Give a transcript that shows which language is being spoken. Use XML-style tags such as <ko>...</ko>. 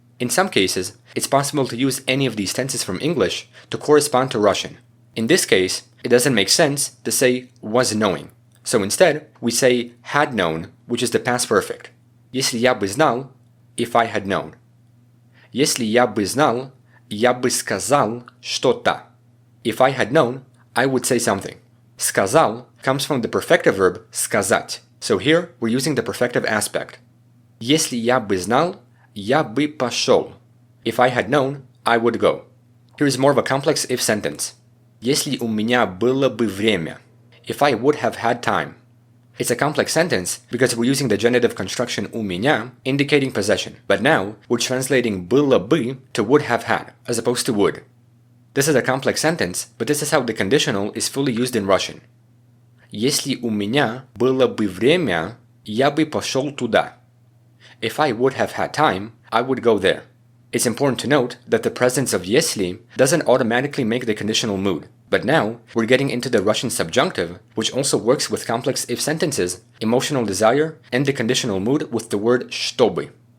<en>In some cases, it's possible to use any of these tenses from English to correspond to Russian. In this case, it doesn't make sense to say was knowing. So instead, we say had known, which is the past perfect.</en> <ru>Если я бы знал,</ru> <en>if I had known.</en> <ru>Если я бы знал, я бы сказал что-то.</ru> <en>If I had known, I would say something. Сказал comes from the perfective verb сказать. So here, we're using the perfective aspect.</en> <ru>Если я бы знал, я бы пошел.</ru> <en>If I had known, I would go. Here is more of a complex if sentence.</en> <ru>Если у меня было бы время.</ru> <en>If I would have had time. It's a complex sentence because we're using the genitive construction у меня, indicating possession. But now, we're translating было бы to would have had, as opposed to would. This is a complex sentence, but this is how the conditional is fully used in Russian.</en> <ru>Если у меня было бы время, я бы пошел туда.</ru> <en>If I would have had time, I would go there. It's important to note that the presence of если doesn't automatically make the conditional mood. But now, we're getting into the Russian subjunctive, which also works with complex if sentences, emotional desire, and the conditional mood with the word чтобы.</en>